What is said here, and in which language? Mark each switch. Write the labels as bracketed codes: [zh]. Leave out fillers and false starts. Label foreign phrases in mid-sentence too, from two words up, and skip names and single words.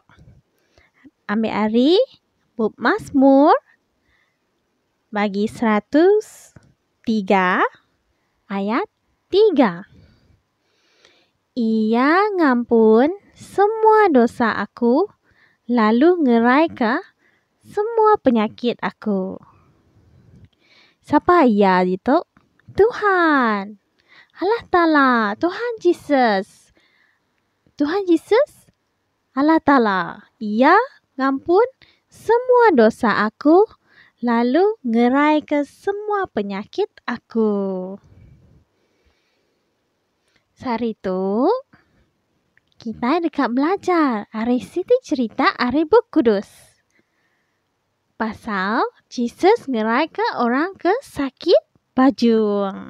[iba] Ambil hari Bub Mazmur bagi 103 ayat 3. Ia ngampun semua dosa aku, lalu ngerai ke semua penyakit aku. Siapa ia itu? Tuhan. Allah Ta'ala. Tuhan Yesus. Tuhan Yesus? Allah Ta'ala. Ia ngampun semua dosa aku, lalu ngerai ke semua penyakit aku. Hari tu, kita dekat belajar. Hari Siti cerita hari Buku Kudus. Pasal Jesus ngerai ke orang ke sakit bajung.